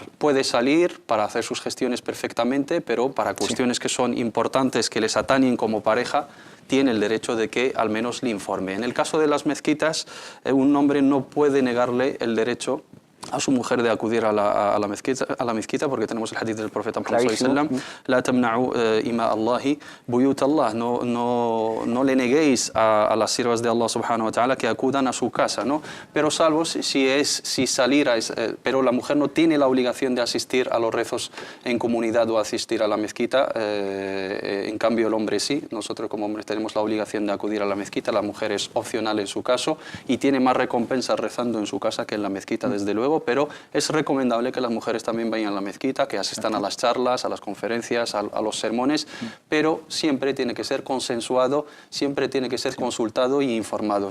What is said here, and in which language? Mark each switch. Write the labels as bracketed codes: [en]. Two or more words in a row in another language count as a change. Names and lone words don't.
[es] Puede salir para hacer sus gestiones perfectamente, pero para cuestiones que son importantes, que les atañen como pareja, tiene el derecho de que al menos le informe. En el caso de las mezquitas, un hombre no puede negarle el derecho a su mujer de acudir a la mezquita, porque tenemos el hadith del profeta Muhammad [ar] صلى الله عليه وسلم: لا تمنعوا إماء الله بيوت الله, [es] no le neguéis a las siervas de Allah [ar] سبحانه وتعالى [es] que acudan a su casa, ¿no? Pero salvo si salir pero la mujer no tiene la obligación de asistir a los rezos en comunidad o asistir a la mezquita, en cambio el hombre sí. Nosotros como hombres tenemos la obligación de acudir a la mezquita, la mujer es opcional en su caso y tiene más recompensas rezando en su casa que en la mezquita, desde luego, pero es recomendable que las mujeres también vayan a la mezquita, que asistan a las charlas, a las conferencias, a los sermones, pero siempre tiene que ser consensuado, siempre tiene que ser consultado y informado.